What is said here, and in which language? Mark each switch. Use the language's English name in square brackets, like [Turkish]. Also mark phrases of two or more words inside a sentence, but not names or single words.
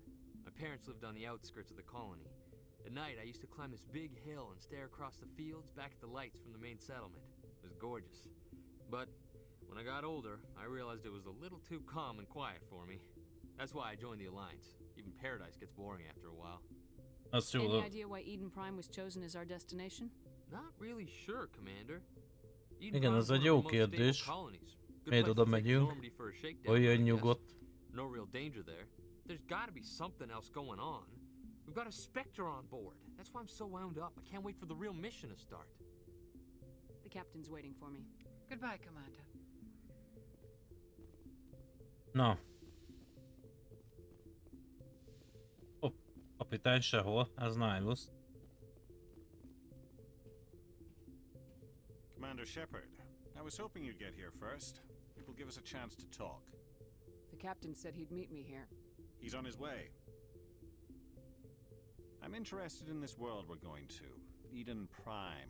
[English] My parents lived on the outskirts of the colony. At night, I used to climb this big hill and stare across the fields back at the lights from the main settlement. It was gorgeous. But when I got older, I realized it was a little too calm and quiet for me. That's why I joined the Alliance. Even Paradise gets boring after a while. Any idea why Eden Prime was chosen as our destination? Not really sure, Commander. [Hungarian] Igen, ez egy jó kérdés. Miért oda megyünk? Olyan nyugodt. [English] No real danger there. There's gotta be something else going on. We've got a Spectre on board. That's why I'm so wound up. I can't wait for the real mission to start. The captain's waiting for me. Goodbye, Commander. [Hungarian] Na. Hopp, kapitány sehol, ez Nihilus. [English] Commander Shepard, I was hoping you'd get here first. It will give us a chance to talk. The captain said he'd meet me here. He's on his way. I'm interested in this world we're going to, Eden Prime.